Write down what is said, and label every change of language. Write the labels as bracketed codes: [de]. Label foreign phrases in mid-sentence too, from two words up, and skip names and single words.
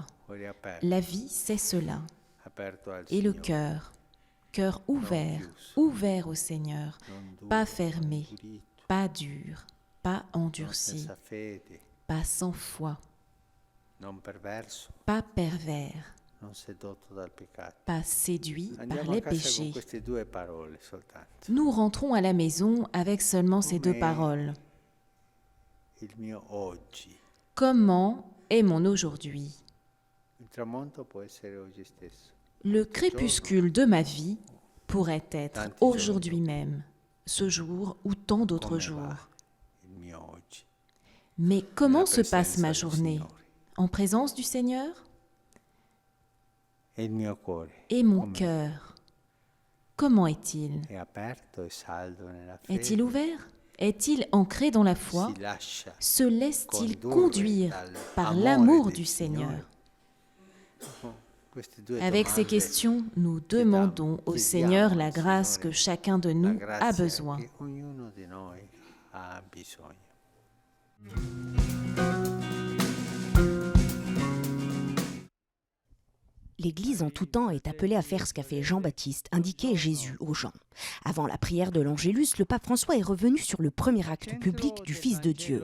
[fr] La vie, c'est cela. Et le cœur ouvert, ouvert au Seigneur, pas fermé, pas dur, pas endurci, pas sans foi. [it] non perverso, [fr] pas pervers, [it] non sedotto dal peccato. [fr] pas séduit par [it] Andiamo [fr] les [it] a casa [fr] péchés. [it] con queste due parole soltanto. [fr] Nous rentrons à la maison avec seulement ces deux paroles. [it] Il mio oggi. [fr] Comment est mon aujourd'hui? [it] Il tramonto può essere oggi stesso. [fr] Le crépuscule de ma vie pourrait être aujourd'hui même, ce jour ou tant d'autres [it] Come [fr] jours. [it] va il mio oggi? [fr] Mais comment [it] Nella [fr] se passe [it] presenza [fr] ma [it] del [fr] journée? [it] Signore. [fr] En présence du Seigneur? [it] E il mio cuore [fr] Et mon [it] com'è? [fr] cœur, comment est-il? [it] È aperto e saldo nella fede? [fr] Est-il ouvert? Est-il ancré dans la foi? [it] Si lascia [fr] Se laisse-t-il [it] condurre [fr] conduire [it] dal [fr] par [it] amore [fr] l'amour [it] del [fr] du [it] Signore? [fr] Seigneur? [it] Queste due [fr] Avec ces [it] domande, [fr] questions, nous demandons au Seigneur la grâce que chacun de [it] la [fr] nous a [it] grazia [fr] besoin. [it] che ognuno di noi ha bisogno. [fr] L'Église en tout temps est appelée à faire ce qu'a fait Jean-Baptiste, indiquer Jésus aux gens. Avant la prière de l'Angélus, le pape François est revenu sur le premier acte public du Fils de Dieu.